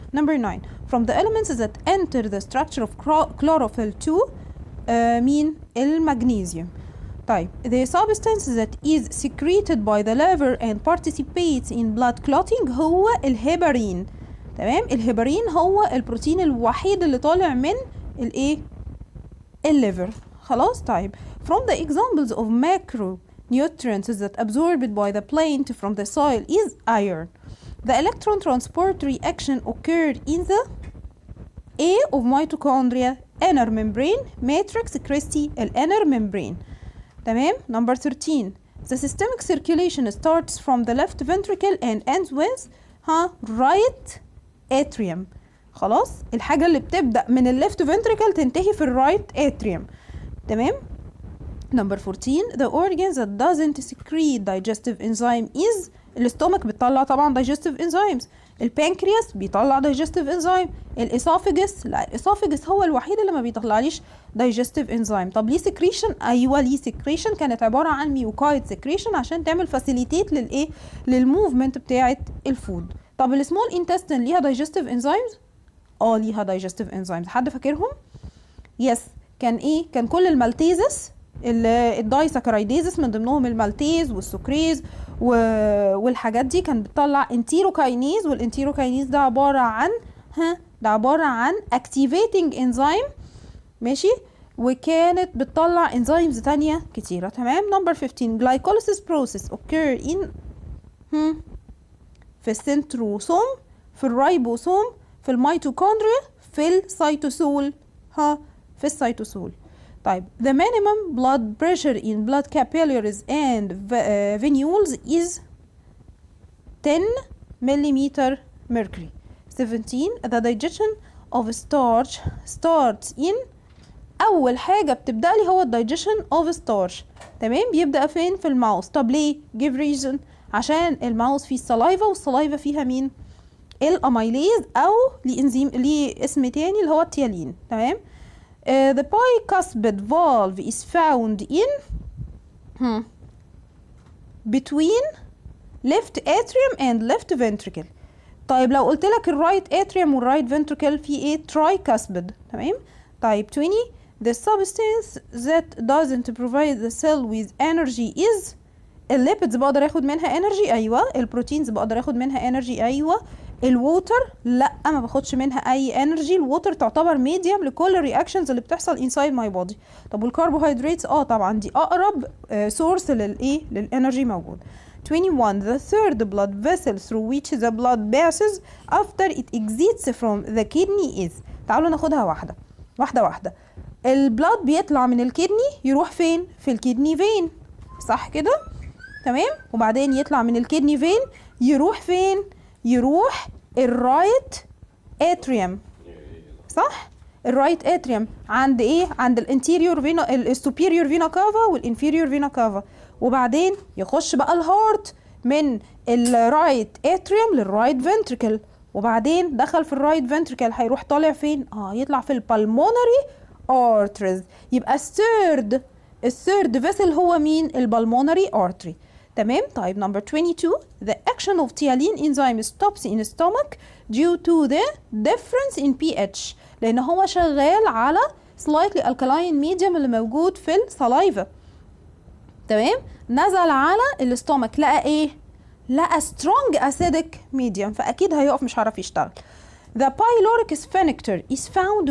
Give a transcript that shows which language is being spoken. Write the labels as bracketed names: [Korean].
[English] Number 9 from the elements that enter the structure of chlorophyll 2 [Arabic] مين؟ المغنيسيوم. [English] طيب the substance that is secreted by the liver and participates in blood clotting [Arabic] هو الهيبارين. تمام؟ الهيبارين هو البروتين الوحيد اللي طالع من الايه؟ الليفر. خلاص. [English] طيب from the examples of macronutrients that absorbed by the plant from the soil is iron. The electron transport reaction occurred in the A of mitochondria, inner membrane, matrix Christi, inner membrane. تمام. Number 13 the systemic circulation starts from the left ventricle and ends with right atrium. [Arabic] خلاص. الحاجة اللي بتبدأ من الليفت ventricle تنتهي في الرايت atrium. تمام. [English] Number 14 the organ that doesn't secrete digestive enzyme is [Arabic] الاستومك بتطلع طبعا [English] digestive enzymes. [Arabic] البانكرياس بيطلع digestive enzyme. الاسوفجس لا، الاسوفجس هو الوحيد اللي ما بيطلعليش digestive enzyme. طب ليه secretion؟ ايوه ليه secretion، كانت عباره عن ميوكايد secretion عشان تعمل facilitate للايه؟ للموفمنت بتاعه الفود. طب السمول intestine ليها digestive enzymes؟ ليها digestive enzymes. حد فاكرهم؟ يس. كان ايه؟ كان كل المالتيزس، الدايساكرايديزس من ضمنهم المالتيز والسكريز والحاجات دي كانت بتطلع انتيروكاينيز. والانتيروكاينيز ده عباره عن activating enzyme. ماشي. وكانت بتطلع انزيمز تانية كتيرة. تمام. [English] Number 15 glycolysis process occur in [Arabic] في السنتروسوم، في الرايبوسوم، في الميتوكوندريا، في السيتوسول. في السيتوسول. طيب [English] the minimum blood pressure in blood capillaries and venules is 10 millimeter mercury. 17 the digestion of starch starts in [Arabic] اول حاجه بتبدا لي هو [English] الدايجيشن of starch. [Arabic] تمام. بيبدا فين؟ في الماوس. طب ليه؟ [English] give reason. [Arabic] عشان الماوس فيه السلايفا، والسلايفا فيها مين؟ الاميليز، او لانزيم ليه اسم تاني اللي هو التيالين. تمام. [English] The bicuspid valve is found in between left atrium and left ventricle. [Arabic] طيب لو قلت لك الرايت اتريوم والرايت فنتريكل في ايه؟ tricuspid. تمام. [English] طيب 20 the substance that doesn't provide the cell with energy is [Arabic] الليبيدز بقدر اخد منها [English] energy. [Arabic] ايوه. البروتينز بقدر اخد منها energy. ايوه. الووتر لا، ما باخدش منها اي energy. الووتر تعتبر ميديوم لكل الرياكشنز اللي بتحصل [English] inside my body. [Arabic] طب والكربوهيدراتس طبعا دي اقرب سورس للايه؟ للانرجي موجود. [English] 21 the third blood vessel through which the blood passes after it exits from the kidney is. [Arabic] تعالوا ناخدها واحده واحده. البلاد بيطلع من الكدني يروح فين؟ في الكدني فين، صح كده؟ تمام. وبعدين يطلع من الكدني فين يروح فين؟ يروح الرايت اتريوم، صح؟ الرايت اتريوم عند ايه؟ عند الانتيريور فينا، السوبيريور فينا كافا والانفيريور فينا كافا. وبعدين يخش بقى الهارت من الرايت اتريوم للرايت فنتريكل. وبعدين دخل في الرايت فنتريكل هيروح طالع فين؟ يطلع في البلمونري ارتريز. يبقى الثيرد فيسل هو مين؟ البلمونري ارتري. تمام. [English] طيب number 22 the action of thiolin enzyme stops in stomach due to the difference in pH. [Arabic] لان هو شغال على [English] slightly alkaline medium [Arabic] اللي موجود في السلايفا. تمام. نزل على الاستومك لقى ايه؟ لقى [English] strong acidic medium، [Arabic] فاكيد هيقف مش هيعرف يشتغل. [English] The pyloric sphincter is found to be